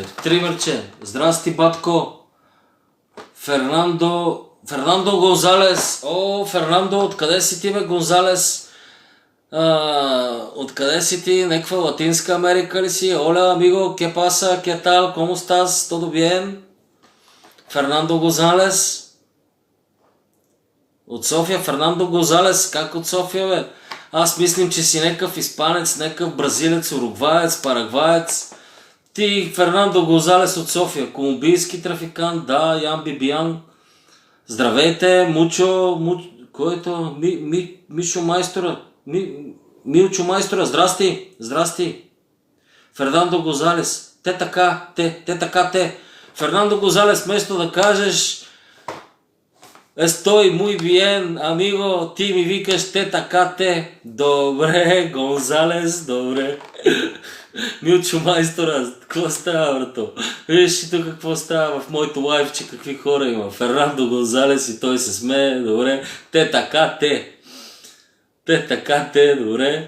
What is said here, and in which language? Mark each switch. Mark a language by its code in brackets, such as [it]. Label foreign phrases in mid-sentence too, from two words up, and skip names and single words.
[bg] Тримерче, здрасти, батко. Фернандо Гонзалес. О, Фернандо, откъде си ти, бе, Гонзалес? Откъде си ти? Неква Латинска Америка ли си? [es] Hola, amigo, qué pasa, qué tal, cómo estás, todo bien? [bg] Фернандо Гонзалес. От София, Фернандо Гонзалес, как от София, бе? Аз мислим, че си някакъв испанец, някакъв бразилец, уругваец, парагваец. Ти, Фернандо Гонзалес от София, колумбийски трафикант, да, Ян Бибиян. Здравейте, кой е то? Мишо Майстора. Милчо Майстора, здрасти. Фернандо Гонзалес, те така. Фернандо Гонзалес, вместо да кажеш Естой, [es] muy bien, [bg] амиго, ти ми викаш те така те. Добре, Гонзалес, добре. Милчо Майстора, какво става, брато? Виж и тук какво става в моето лайфче, какви хора има. Фернандо Гонзалес и той се смее, добре. Те така те, добре.